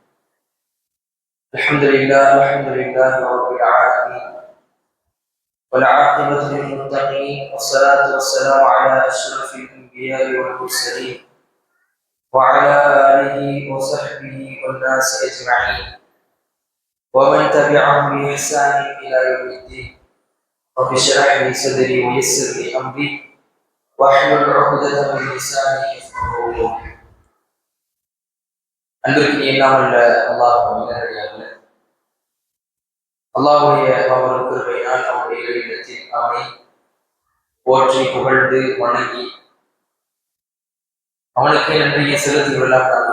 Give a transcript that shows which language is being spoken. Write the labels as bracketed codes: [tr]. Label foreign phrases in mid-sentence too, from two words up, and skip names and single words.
[ar] الحمد لله رب العالمين، والعاقبة للمتقين، والصلاة والسلام على أشرف الأنبياء والمرسلين وعلى آله وصحبه والناس أجمعين ومن تبعهم بإحسان إلى يوم الدين. رب اشرح لي صدري ويسر لي أمري واحلل عقدة من لساني يفقهوا قولي. [ta] அன்பிற்கு இல்லாமல் அல்லாஹ்வுடைய அவர்கள் கிருபையினால் அவனுடைய இடத்தில் அவனை போற்றி புகழ்ந்து வணங்கி அவனுக்கு நன்றியை செலுத்தியுள்ளார்.